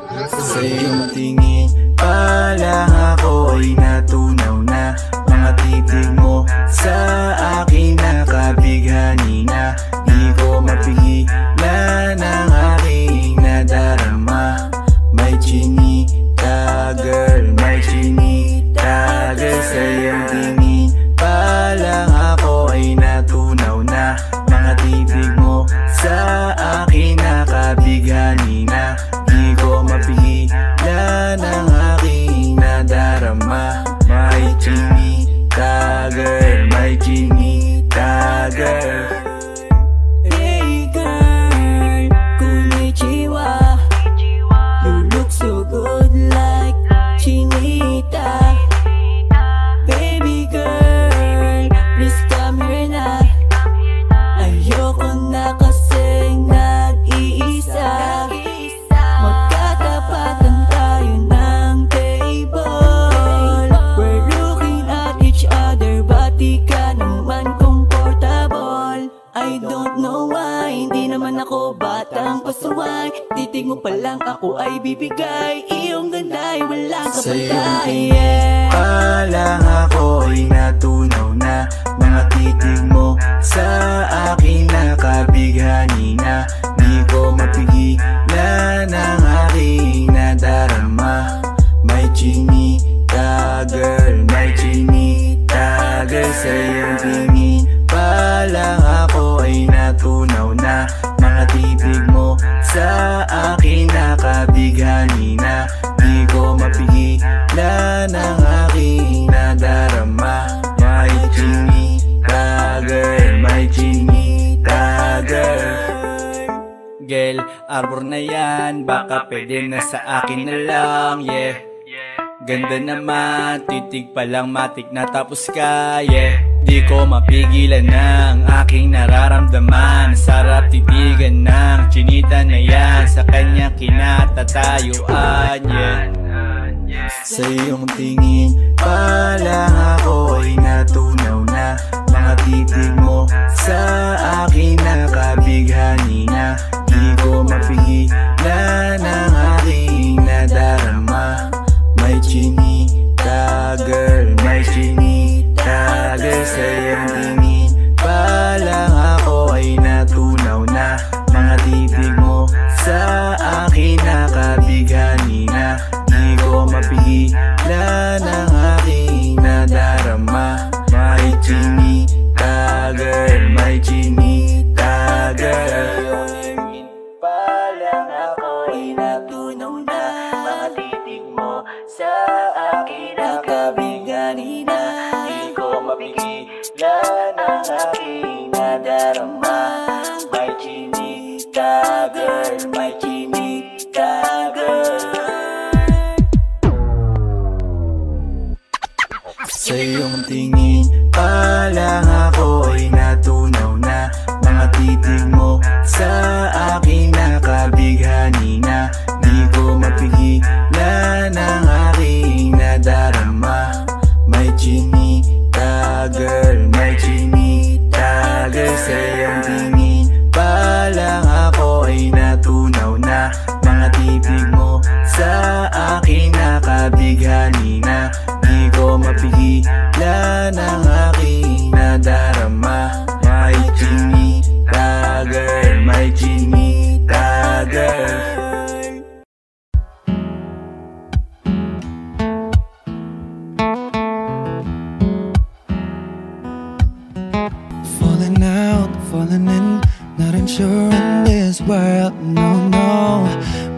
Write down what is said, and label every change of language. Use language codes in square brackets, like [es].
[tl] Sa iyong tingin pa lang ako ay natunaw na. Mga titig mo sa akin nakabighani na. Di ko mapigilan ang aking nadarama. May chinita girl, may chinita girl. Sa iyong tingin pa lang ako ay natunaw na. Mga titig mo sa akin nakabighani na. Di ko mapigilan ang aking nadarama. May chinita girl, may chinita girl. [en] Hey girl, [ja] konnichiwa. [en] You look so good like chinita. Baby girl, please come here na. [tl] Ayoko na kasing nag-iisa. Magkatapatan tayo ng table. [en] We're looking at each other, but [tl] di ka naman [en] comfortable. I don't know why, [tl] hindi naman ako batang pasuway. Titig mo pa lang ako ay bibigay. Iyong ganda'y walang Sa iyong kapatay. tingin pa lang ako ay natunaw na. Mga titig mo sa akin nakabighani na. Di ko mapigilan ang aking nadarama. May chinita girl, may chinita girl. Sa iyong tingin pa lang ako ay natunaw na. Mga titig mo sa akin nakabighani na. Di ko mapigilan ang aking nadarama. May chinita girl, may chinita girl. Girl, arbor na yan, baka pwede na sa akin na lang, yeah. Ganda naman, titig pa lang matik na tapos ka, yeah. Di ko mapigilan ng aking nararamdaman. Sarap titigan ng chinita na yan, sa kanya kinatatayuan, yeah. Sa iyong tingin pa lang ako ay natunaw na. Mga titig mo sa akin nakabighani na. Di ko mapigilan ang aking nadarama. May chinita girl, may chinita girl. Sa iyong tingin pa lang ako ay natunaw na. Mga titig mo sa akin nakabighani na. Di ko mapigilan ang aking nadarama. May chinita girl, may chinita girl. Pa lang ako ay natunaw na. Mga titig mo sa akin nakabighani na. Di ko mapigilan ang aking nadarama. May chinita girl, may chinita girl. Sa iyong tingin pa lang ako ay natunaw na. Mga titig mo sa akin nakabighani na. Di ko mapigilan ang aking nadarama. May chinita girl, may chinita girl. Sa iyong tingin pa lang ako ay natunaw na. Mga titig mo sa akin nakabighani na. Di ko mapigilan ang aking nadarama. May chinita girl, may chinita girl. [en] Falling out, falling in, not unsure in this world, no, no.